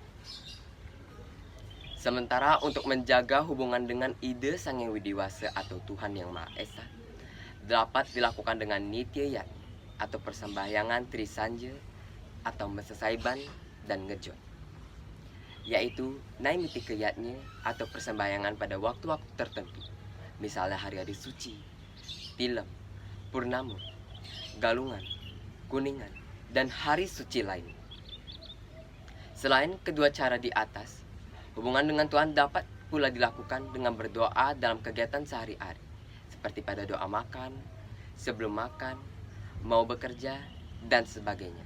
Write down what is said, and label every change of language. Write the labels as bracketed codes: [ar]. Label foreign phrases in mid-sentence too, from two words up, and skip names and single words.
[id] Sementara untuk menjaga hubungan dengan ide Sang Hyang Widiwasa atau Tuhan Yang Maha Esa dapat dilakukan dengan nitya yati atau persembahyangan trisanja atau mesesaiban dan ngejon. yaitu naimiti keyatnya atau persembahyangan pada waktu-waktu tertentu, misalnya hari-hari suci, tilem, purnama, galungan, kuningan, dan hari suci lain. Selain kedua cara di atas, hubungan dengan Tuhan dapat pula dilakukan dengan berdoa dalam kegiatan sehari-hari, seperti pada doa makan, sebelum makan, mau bekerja, dan sebagainya.